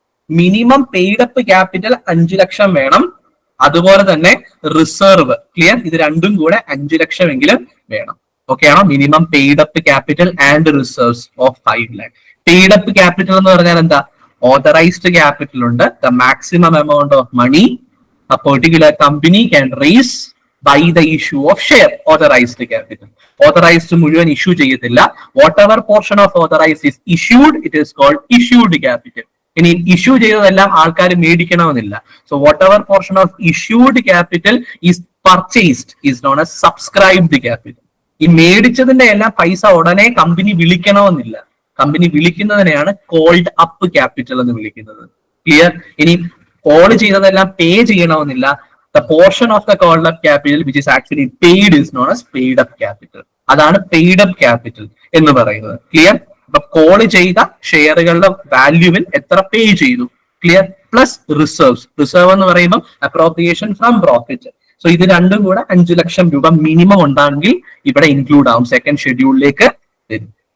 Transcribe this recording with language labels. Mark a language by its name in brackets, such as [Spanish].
[Malayalam] Minimum paid up capital 5 ലക്ഷം വേണം. അതുപോലെ തന്നെ റിസർവ്, ക്ലിയർ, ഇത് രണ്ടും കൂടെ 5 ലക്ഷമെങ്കിലും വേണം. ഓക്കെ ആണോ? [English] Minimum paid up capital and reserves of 5 lakh. [Malayalam] Paid up capital എന്ന് പറഞ്ഞാൽ എന്താ? ഓതറൈസ്ഡ് ക്യാപിറ്റൽ ഉണ്ട്. [English] The maximum amount of money a particular company can raise by the issue of share. Authorized capital. [Malayalam] Authorized മുഴുവൻ issue ചെയ്യത്തില്ല. [English] whatever portion of authorized is issued, it is called issued capital. [Malayalam] ഇനി issue ചെയ്തതെല്ലാം ആൾക്കാർ മേടിക്കണമെന്നില്ല. [English] So whatever portion of issued capital is purchased is known as subscribed capital. [Malayalam] ഈ മേടിച്ചതിന്റെ എല്ലാം പൈസ ഉടനെ company വിളിക്കണമെന്നില്ല. Company വിളിക്കുന്നതിനെയാണ് called up capital എന്ന് വിളിക്കുന്നത്. ക്ലിയർ? ഇനി കോൾ ചെയ്തതെല്ലാം പേ ചെയ്യണമെന്നില്ല. [English] The portion of the called up capital which is actually paid is known as paid up capital. [Malayalam] അതാണ് paid up capital എന്ന് പറയുന്നത്. ക്ലിയർ? അപ്പൊ കോൾ ചെയ്ത ഷെയറുകളുടെ വാല്യൂവിൽ എത്ര പേ ചെയ്തു. ക്ലിയർ? Plus reserves. റിസർവ് എന്ന് പറയുമ്പോൾ [English] Appropriation from profit. [Malayalam] സോ ഇത് രണ്ടും കൂടെ 5 ലക്ഷം രൂപ മിനിമം ഉണ്ടെങ്കിൽ ഇവിടെ ഇൻക്ലൂഡ് ആവും, സെക്കൻഡ് ഷെഡ്യൂളിലേക്ക് വരും.